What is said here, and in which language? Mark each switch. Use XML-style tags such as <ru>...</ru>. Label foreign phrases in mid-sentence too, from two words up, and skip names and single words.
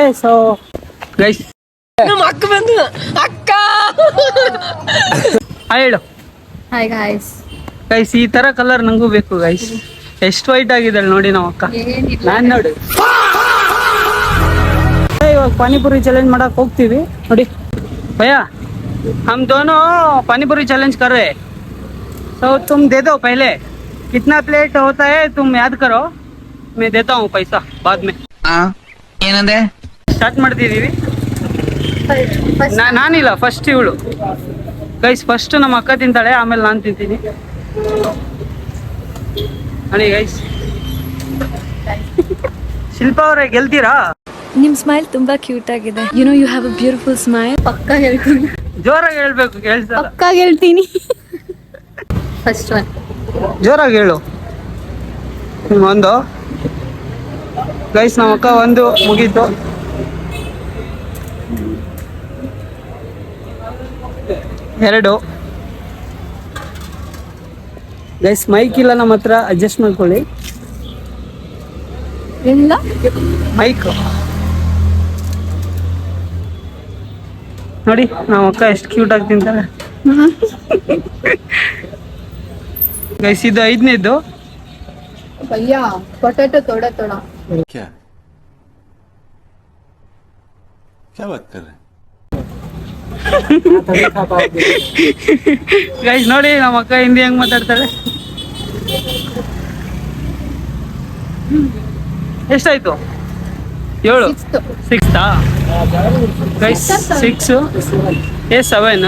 <en>so guys,</en> <kn>ನಮ್ಮ ಅಕ್ಕ ಬಂದು ಅಕ್ಕ ಹೇಳು ಹಾಯ್ ಗಾಯ್ಸ್. ಗೈಸ್, ಈ ಥರ ಕಲರ್ ನನಗೂ ಬೇಕು ಗೈಸ್. ಎಷ್ಟು ವೈಟ್ ಆಗಿದ್ದಾಳೆ ನೋಡಿ ನಮ್ಮ ಅಕ್ಕ. ನಾನು ನೋಡಿ ಇವಾಗ ಪಾನಿಪುರಿ ಚಾಲೆಂಜ್ ಮಾಡಕ್ಕೆ ಹೋಗ್ತೀವಿ ನೋಡಿ.</kn> <hi>भैया हम दोनों पानीपुरी चैलेंज कर रहे हैं, तो तुम दे दो पहले. कितना प्लेट होता है तुम याद करो, मैं देता हूँ पैसा बाद में.</hi> <kn>ಏನಂದೆ? ಸ್ಟಾರ್ಟ್ ಮಾಡ್ತಿದ್ದೀವಿ. ನಾನಿಲ್ಲ, ಫಸ್ಟ್ ಇವಳು ಗೈಸ್. ಫಸ್ಟ್ ನಮ್ಮ ಅಕ್ಕ ತಿಂತಾಳೆ, ಆಮೇಲೆ ನಾನು ತಿಂತೀನಿ ನೋಡಿ ಗೈಸ್. ಶಿಲ್ಪಾ ಅವರೇ ಗೆಲ್ತೀರಾ? ನಿಮ್ ಸ್ಮೈಲ್ ತುಂಬಾ ಕ್ಯೂಟ್ ಆಗಿದೆ.</kn> <en>You know you have a beautiful smile.</en> <kn>ಪಕ್ಕ ಹೇಳ್ತೀನಿ. ಜೋರಾಗಿ ಹೇಳ್ಬೇಕು, ಕೇಳಿಸಲ್ಲ. ಪಕ್ಕ ಹೇಳ್ತೀನಿ.</kn> <en>first one</en> <kn>ಜೋರಾಗಿ ಹೇಳು. ಒಂದು ಗೈಸ್, ನಮ್ಮ ಅಕ್ಕ ಒಂದು ಮುಗೀತು. ಎರಡು ಗೈಸ್. ಮೈಕ್ ಇಲ್ಲ ನಮ್ಮ ಹತ್ರ, ಅಡ್ಜಸ್ಟ್ ಮಾಡ್ಕೊಳ್ಳಿ ಇಲ್ಲ. ಮೈಕ್ ನೋಡಿ ನಮ್ಮ ಅಕ್ಕ ಎಷ್ಟು ಕ್ಯೂಟ್ ಆಗಿ ತಿಂತಾರೆ ಗೈಸ್. ಇದು ಐದನೇದು.</kn> <hi>ಭಯ್ಯಾ ಪೊಟೆಟೊ थोड़ा थोड़ा. क्या क्या बात कर रहे हैं?</hi> <kn>ಗೈಸ್ ನೋಡಿ ನಮ್ಮ ಅಕ್ಕ ಹಿಂದಿ ಹೆಂಗ್ ಮಾತಾಡ್ತಾಳೆ. ಎಷ್ಟಾಯ್ತು? 7. 6 ಗೈಸ್. 6 7.</kn>